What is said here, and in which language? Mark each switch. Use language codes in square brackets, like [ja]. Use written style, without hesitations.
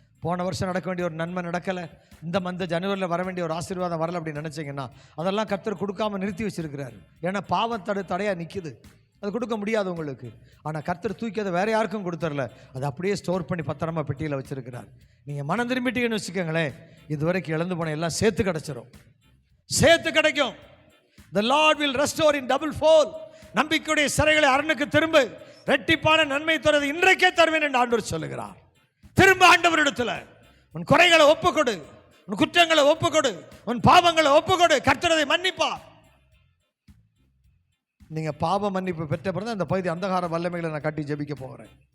[ta] போன வருஷம் நடக்க வேண்டிய ஒரு நன்மை நடக்கலை, இந்த ஜனவரியில் வர வேண்டிய ஒரு ஆசீர்வாதம் வரலை அப்படின்னு நினச்சிங்கன்னா அதெல்லாம் கர்த்தர் கொடுக்காம நிறுத்தி வச்சிருக்கிறாரு. ஏன்னா பாவம் தடையாக நிற்கிது, அது கொடுக்க முடியாது உங்களுக்கு. ஆனால் கர்த்தர் தூக்கி அதை வேற யாருக்கும் கொடுத்துடல, அதை அப்படியே ஸ்டோர் பண்ணி பத்திரமா பெட்டியில் வச்சிருக்கிறார். நீங்கள் மனம் திரும்பிட்டீங்கன்னு வச்சுக்கோங்களேன், இதுவரைக்கும் இழந்து போன எல்லாம் சேர்த்து கிடைச்சிடும், சேர்த்து கிடைக்கும். [en] The Lord will restore in double fold. [ta] நம்பிக்கையுடைய சிறைகளை அரணுக்கு திரும்ப இரட்டிப்பான நன்மை தருவது இன்றைக்கே தருவேன் என்று ஆண்டவர் சொல்லுகிறார். திரும்ப ஆண்டவரிடத்துல உன் குறைகளை ஒப்புக்கொடு, உன் குற்றங்களை ஒப்புக்கொடு, உன் பாவங்களை ஒப்புக்கொடு, கர்த்தர் அதை மன்னிப்பார். நீங்க பாவ மன்னிப்பு பெற்ற பிறகு அந்த பகுதி அந்தகார வல்லமைகளை நான் கட்டி ஜெபிக்க போகிறேன்.